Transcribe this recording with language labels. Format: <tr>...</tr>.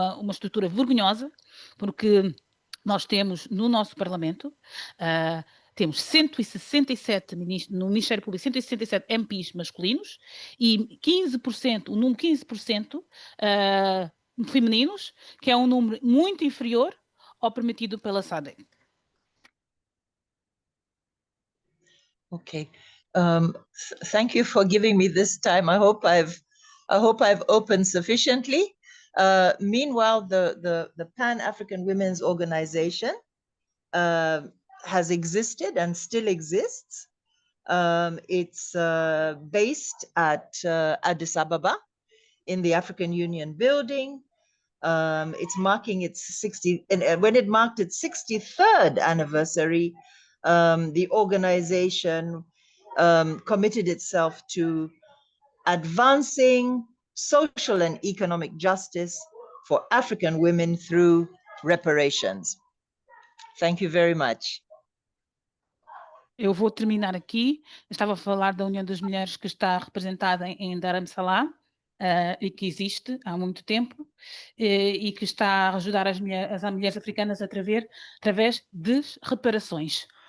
<pt>estrutura vergonhosa, porque nós temos no nosso Parlamento, temos 167 no Ministério Público, 167 MPs masculinos e 15%, o número 15% femininos, que é um número muito inferior ao permitido pela SADC.</pt> <en>Okay. Thank you for giving me this time. I hope I've opened sufficiently. Meanwhile, the Pan-African Women's Organization has existed and still exists. It's based at Addis Ababa in the African Union building. It's marking its when it marked its 63rd anniversary, the organization committed itself to advancing social and economic justice for African women through reparations. Thank you very much.</en> <pt>Eu vou terminar aqui. Eu estava a falar da União das Mulheres, que está representada em Dar es Salaam, e que existe há muito tempo, e que está a ajudar as mulheres africanas através de reparações.</pt>